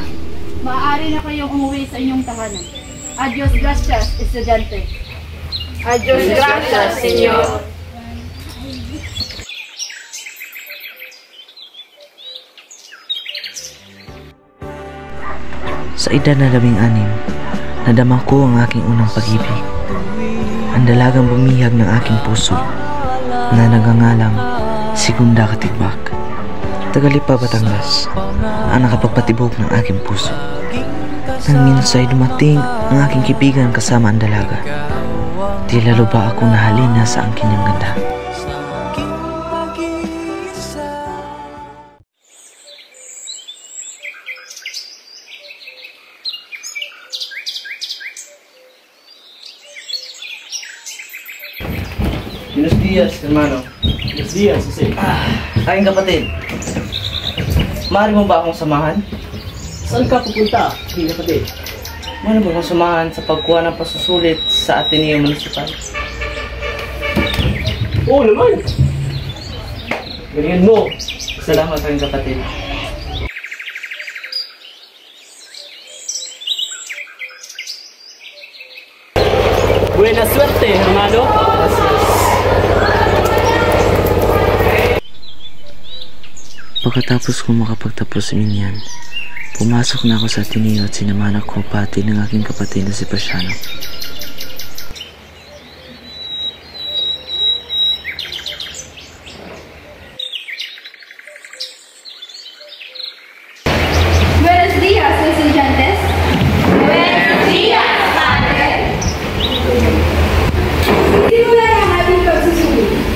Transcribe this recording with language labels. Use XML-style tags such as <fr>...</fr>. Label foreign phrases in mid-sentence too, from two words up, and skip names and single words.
<tl>Maaari na kayong umuwi sa inyong tahanan.</tl> <es>Adios gracias, estudyante. Adios, gracias, senyor.</es> <tl>Sa edad na 16, nadama ko ang aking unang pag-ibig. Ang dalagang bumihag ng aking puso na nagangalang Segunda Katigbak. Tagalipa, Batangas ang nakapagpatibok ng aking puso. Nang minsay dumating ang aking kaibigan kasama ang dalaga. Di lalo ba akong nahalina sa ang kanyang ganda.</tl> <es>Buenos dias, hermano. Buenos dias, Jose.</es> <tl>Aking kapatid. Maaari mo ba akong samahan? Saan ka pupunta? Hindi kapatid. Maaari mo akong samahan sa pagkuha ng pasusulit sa Ateneo Municipal? Oo naman. Ganyan mo. Salamat, aking kapatid.</tl> <es>Buena suerte, hermano.</es> <tl>Pagkatapos kong makapagtapos sa Minyan, pumasok na ako sa Ateneo at sinamahan ako pati ng aking kapatid na si Preciano.</tl> <es>Buenos días, estudiantes. Buenos días, padre.</es> <tl>Simulan ang ating pagsusulit.</tl>